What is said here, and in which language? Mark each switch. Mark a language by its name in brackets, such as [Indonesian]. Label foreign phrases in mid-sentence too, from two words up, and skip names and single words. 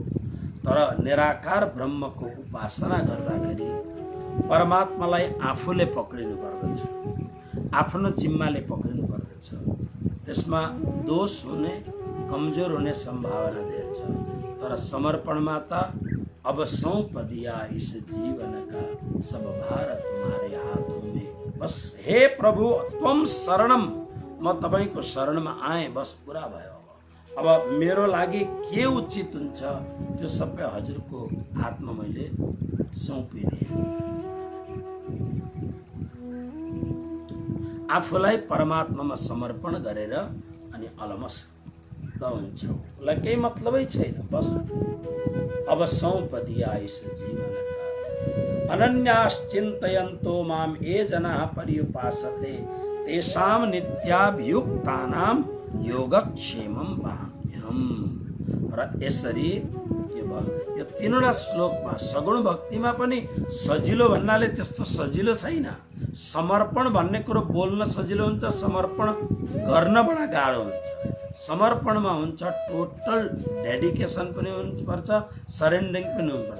[Nepali] तर निराकार ब्रह्मको उपासना गर्दाखेरि परमात्मालाई आफूले पक्रिनु पर्दछ, आफ्नो जिम्माले पक्रिनु पर्दछ। त्यसमा दोष हुने, कमजोर हुने संभावना धेरै छ। तर समर्पणमा त [Hindi] अब सौंप दिया इस जीवन का सब भार तुम्हारे हाथों में, बस हे प्रभु [Sanskrit] त्वम शरणम, [Nepali] म तपाईको शरणमा आए, बस पुरा भयो। अब मेरो लागि के उचित हुन्छ त्यो सबै हजुरको हातमा मैले सुम्पिदिएँ। आफूलाई परमात्मामा समर्पण गरेर अनि अलमस्त हुन्छ। उसलाई केही मतलबै छैन, [Hindi] बस अब सौंप दिया इस जीवन का, [Sanskrit] अनन्याश्चिन्तयन्तो माम ये जनाः पर्युपासते तेषां नित्याभियुक्तानां योगक्षेमं वहाम्यहम्। [Nepali] र यसरी यो तीनवटा श्लोकमा सगुण भक्तिमा पनि सजिलो भन्नाले त्यस्तो सजिलो छैन। समर्पण भन्ने कुरो बोल्न सजिलो हुन्छ, समर्पण गर्न बडा गाह्रो हुन्छ। समर्पणमा हुन्छ [English] total dedication [Nepali] पनि हुनुपर्छ, सरेन्डरिङ पनि हुनुपर्छ।